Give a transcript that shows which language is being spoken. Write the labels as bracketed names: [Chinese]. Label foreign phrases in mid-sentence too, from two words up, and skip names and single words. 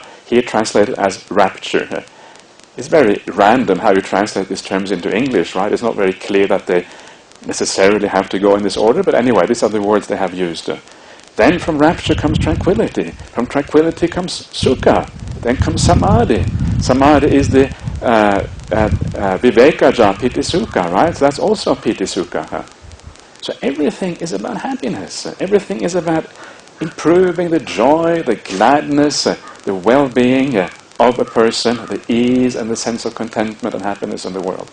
[English] Here translated as rapture. It's very random how you translate these terms into English, right? It's not very clear that they necessarily have to go in this order, but anyway, these are the words they have used. Then from rapture comes tranquility. From tranquility comes sukha. Then comes samadhi. Samadhi is the [Pali] vivekaja piti sukha, [English] right? So that's also [Pali] piti sukha. [English] So everything is about happiness. Everything is about improving the joy, the gladness, the well-being of a person, the ease and the sense of contentment and happiness in the world.